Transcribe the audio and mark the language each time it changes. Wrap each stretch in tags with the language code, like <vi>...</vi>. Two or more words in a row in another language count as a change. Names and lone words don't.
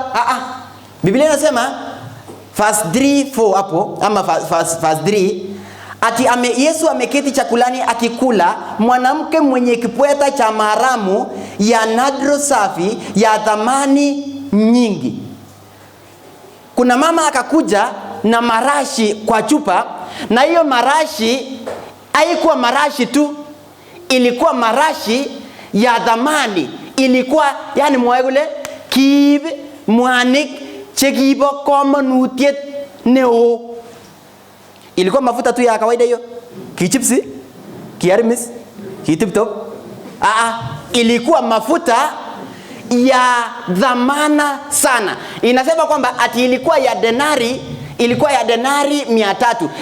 <sw>Biblia inasema verse 3-4 hapo ama verse 3 ati Yesu ameketi chakulani akikula, mwanamke mwenye kipweta cha maharamu ya nadro safi ya thamani nyingi. Kuna mama akakuja na marashi kwa chupa, na hiyo marashi haikuwa marashi tu, ilikuwa marashi ya thamani. Ilikuwa yani</sw> <kln>mwegule kib mwanik chekibo komonutiet neo.</kln> <sw>Ilikuwa mafuta tu ya kawaida hiyo, kichipsi, kiarmis, kitiptop. Ilikuwa mafuta ya dhamana sana. Inasema kwamba ati ilikuwa ya denari 300.</sw>